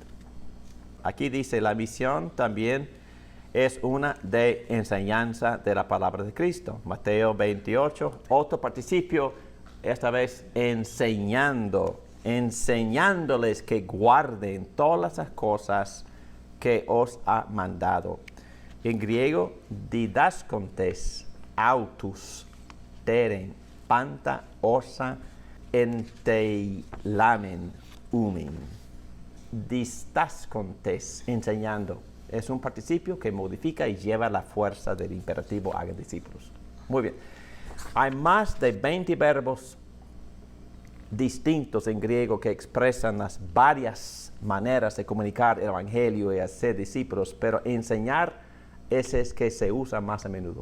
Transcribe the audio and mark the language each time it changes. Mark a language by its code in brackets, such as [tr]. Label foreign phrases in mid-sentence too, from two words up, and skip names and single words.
[es] Aquí dice: la misión también es una de enseñanza de la palabra de Cristo. Mateo 28, otro participio, esta vez enseñándoles que guarden todas las cosas que os ha mandado. En griego, [el] διδάσκοντες, αὐτούς, τηρεῖν, πάντα, ὅσα, ἐνετειλάμην, ὑμῖν. Didascontes, [es] enseñando. Es un participio que modifica y lleva la fuerza del imperativo hagan discípulos. Muy bien. Hay más de 20 verbos distintos en griego que expresan las varias maneras de comunicar el Evangelio y hacer discípulos, pero enseñar ese es que se usa más a menudo.